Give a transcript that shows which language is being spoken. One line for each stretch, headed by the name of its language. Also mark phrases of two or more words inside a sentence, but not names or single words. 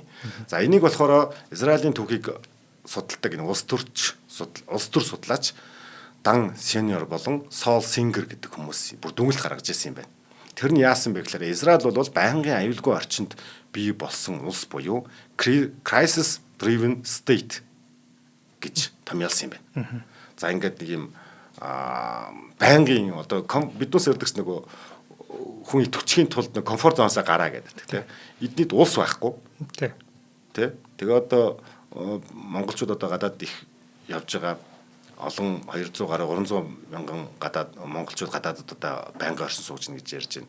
Mongolian: За энийг болохоор Израилийн түүхийг судалдаг энэ улс төр судлаач Дан Сеньор болон Сол Сингер гэдэг хүмүүс бүр дүнэлт гаргаж ирсэн юм байна. Тэр нь яасан бэ гэхээр Израиль бол байнгын аюулгүй орчинд бий болсон улс буюу
English: crisis driven state
Mongolian: гэж томьёолсон юм байна. За ингээд нэг юм байнгын одоо биднээс ярьдагч нөгөө хүн идэвхжихийн тулд нэг
English: comfort zone-оос
Mongolian: гараа гэдэг тийм. Эднийд улс байхгүй. Тийм. Тэгээ одоо монголчууд одоо гадаад их явж байгаа олон 200 гаруй 300 мянган гадаад монголчууд гадаадд одоо байнгын оршин сууж гин гэж ярьж байна.